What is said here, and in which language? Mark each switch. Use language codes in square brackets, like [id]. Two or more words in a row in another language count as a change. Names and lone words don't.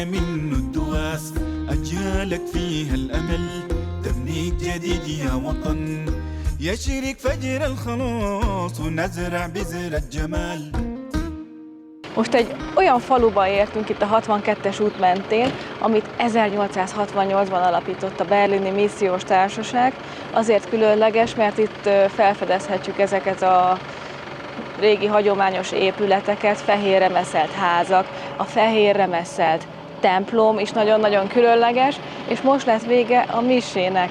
[ar] منه الدواس أجيالك فيها الأمل تبنيك جديد يا وطن يشرق فجر الخلاص ونزرع بذر الجمال. [hu] Most egy olyan faluba értünk itt a 62-es út mentén, amit 1868-ban alapított a Berlini Missziós Társaság. Azért különleges, mert itt felfedezhetjük ezeket a régi hagyományos épületeket, fehérre meszelt házak, a fehérre meszelt templom is nagyon-nagyon különleges, és most lett vége a misének.